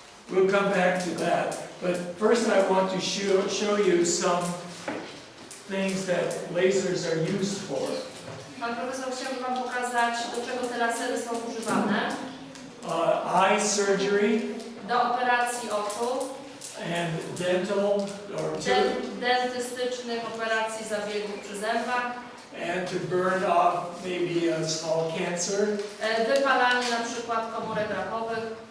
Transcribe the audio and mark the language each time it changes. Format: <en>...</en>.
<en>We'll come back to that. But first I want to show you some things that lasers are used for.</en> <pl>Pan profesor chciałby wam pokazać, do czego te lasery są używane.</pl> <en>Eye surgery.</en> <pl>Do operacji oczu.</pl> <en>And dental or</en> <pl>dentystycznych operacji zabiegów przy zębach.</pl> <en>And to burn off maybe a small cancer.</en> <pl>Wypalanie na przykład komórek rakowych.</pl>